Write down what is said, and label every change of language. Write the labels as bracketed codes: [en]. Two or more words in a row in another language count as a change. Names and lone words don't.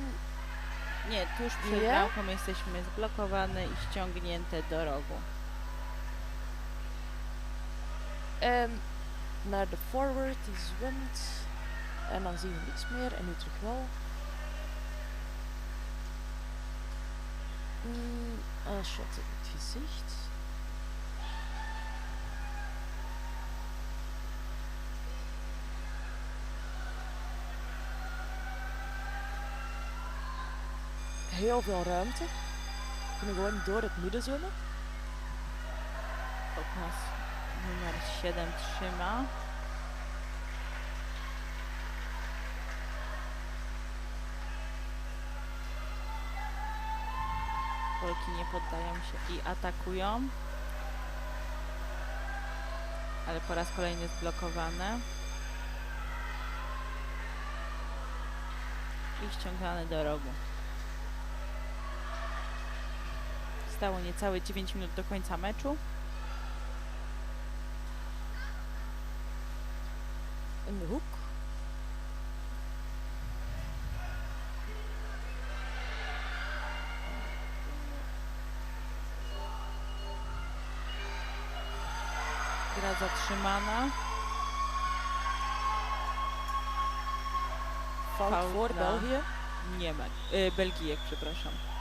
[pl] Nie, tuż przed bramką jesteśmy zblokowane i ściągnięte do rogu. [nl] En naar de forward, die zwemt. En dan zien we niks meer en nu terug wel. Een shot in het gezicht. Heel veel ruimte. We kunnen gewoon door het midden zwemmen. [pl] Od nas numer 7 trzyma. Polki nie poddają się i atakują. Ale po raz kolejny zblokowane. I ściągane do rogu. Zostało niecałe 9 minut do końca meczu. [nl] In de hoek. [pl] Gra zatrzymana. [nl] Fout voor België. [pl] Belgijek, przepraszam.